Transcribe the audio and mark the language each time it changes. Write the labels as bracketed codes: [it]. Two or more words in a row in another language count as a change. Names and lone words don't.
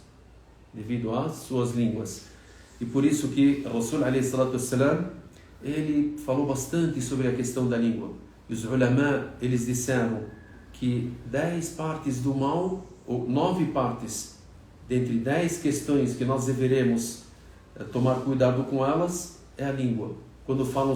[pt] Devido às suas línguas. E por isso que Rasul [ar] عليه الصلاة والسلام, [pt] ele falou bastante sobre a questão da língua. E os ulama, eles disseram que 10 partes do mal, ou 9 partes, dentre 10 questões que nós deveremos tomar cuidado com elas, é a língua.